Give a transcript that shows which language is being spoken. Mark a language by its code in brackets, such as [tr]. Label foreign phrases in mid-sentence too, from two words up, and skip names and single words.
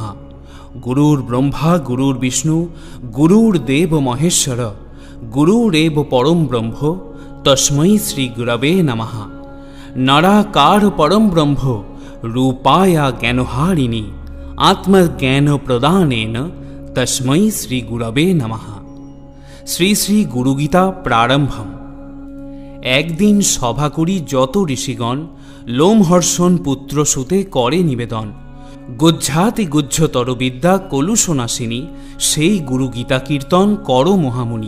[sa] गुरुर्ब्रह्मा गुरुर्विष्णु गुरुर्देव महेश्वर गुरुरेव परम ब्रह्म तस्मै श्री गुरवे नमः। नराकार परम ब्रह्म रूपाया ज्ञानहारिणी आत्मज्ञान प्रदानेन तस्मै श्री गुरवे नमः। শ্রী শ্রী গুরুগীতা প্রারম্ভম। [bn] একদিন সভা করি যত ঋষিগণ লোমহর্ষণ পুত্র সুতে করে নিবেদন। গুজ্জাতি গুজ্জতর বিদ্যা কলুষনাশিনী সেই গুরুগীতা কীর্তন কর মহামুনি।